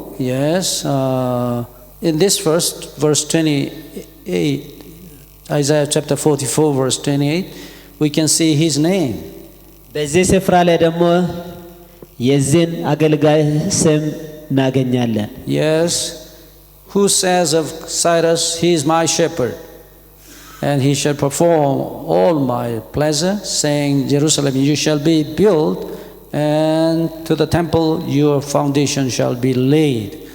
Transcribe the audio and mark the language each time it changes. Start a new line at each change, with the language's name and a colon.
English: yes, in this verse 28, Isaiah chapter 44, verse 28, we can see his name.
Amharic: በዚህ ስፍራ ላይ ደግሞ የዚህን አገልጋይ ስም እናገኛለን።
English: Yes, who says of Cyrus, he is my shepherd, and he shall perform all my pleasure, saying, Jerusalem, you shall be built, and to the temple your foundation shall be laid.